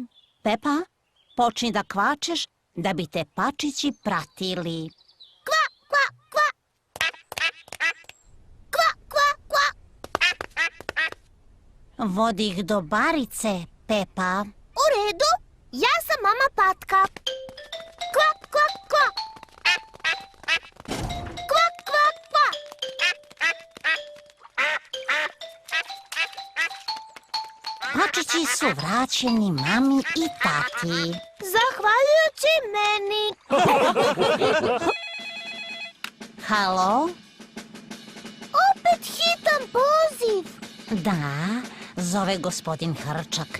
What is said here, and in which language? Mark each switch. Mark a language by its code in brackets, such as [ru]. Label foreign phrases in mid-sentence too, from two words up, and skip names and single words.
[sr] Pepa, počni da kvačeš da bi te pačići pratili. Kva, kva, kva. Kva, kva, kva. Vodi ih do barice, Pepa. U redu, ja sam Mama Patka. Kva, kva, kva. Kva, kva, kva. Pačići su vraćeni mami i tati. Zahvaljujući meni. Halo? Opet hitan poziv. Da, zove gospodin Hrčak.